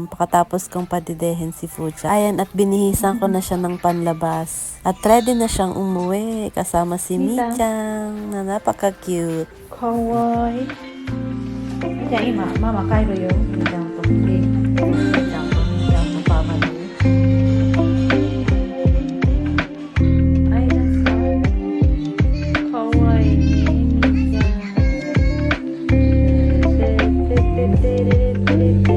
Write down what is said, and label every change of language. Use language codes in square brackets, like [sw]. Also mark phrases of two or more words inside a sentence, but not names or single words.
[tl] Pakatapos kong padidehin si Fucha. Ayan, at binihisan ko na siya ng panlabas. At ready na siyang umuwi kasama si Michang na napaka-cute. [ja] かわいい。じゃあ今ママ帰るよ。みーちゃんとみーちゃんのパパに。あいらっしゃい。かわいいねみーちゃん。ててててれれてれててててれてれ。